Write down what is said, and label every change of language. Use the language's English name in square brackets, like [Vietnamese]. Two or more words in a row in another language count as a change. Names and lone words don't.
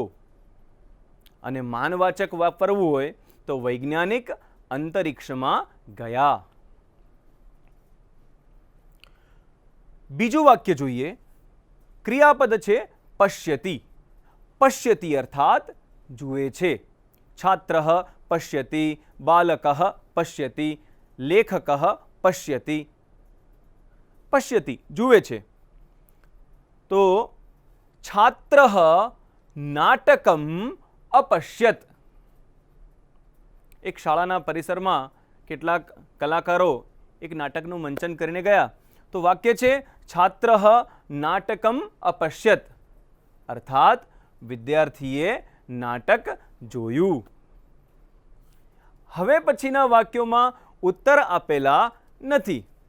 [Gujarati] અને માનવાચક વાપરવું હોય તો વૈજ્ઞાનિક અંતરિક્ષમાં ગયા. બીજું વાક્ય જોઈએ. ક્રિયાપદ છે પશ્યતિ. પશ્યતિ અર્થાત જુએ છે. [Sanskrit] છાત્રઃ पश्यति, बालकः पश्यति, लेखकः पश्यति। पश्यति [Gujarati] જુએ છે। તો [Sanskrit] छात्रः नाटकम अपश्यत। [Gujarati] એક શાળાના પરિસરમા કેટલાક કલાકારો એક નાટકનું મંચન કરીને ગયા, તો વાક્ય છે [Sanskrit] छात्रः नाटकम अपश्यत, [Gujarati] અર્થાત વિદ્યાર્થીએ નાટક જોયું. હવે પછીના વાક્યોમાં ઉત્તર આપેલા નથી.